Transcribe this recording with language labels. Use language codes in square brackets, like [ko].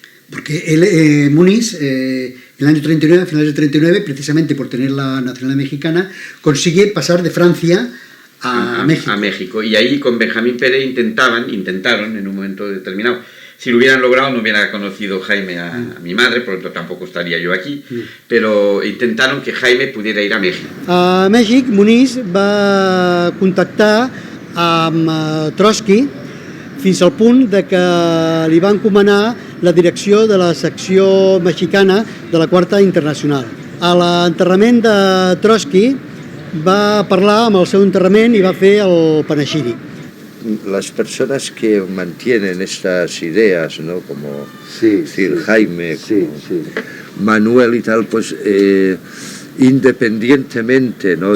[es] Porque él, Muniz, en el año 39, a finales del 39, precisamente por tener la nacionalidad mexicana, consigue pasar de Francia a México. A México. Y ahí con Benjamín Pérez intentaron en un momento determinado. Si lo hubieran logrado, no hubiera conocido Jaime a mi madre, por lo tanto tampoco estaría yo aquí, pero intentaron que Jaime pudiera ir a México. [ca] A Mèxic, Muniz va contactar amb Trotsky fins al punt de que li va encomanar la direcció de la secció mexicana de la Quarta Internacional. A l'enterrament de Trotsky va parlar amb el seu enterrament i va fer el panegíric. [es] Las personas que mantienen estas ideas, ¿no? Como decir, Jaime, como Manuel y tal, pues independientemente, ¿no?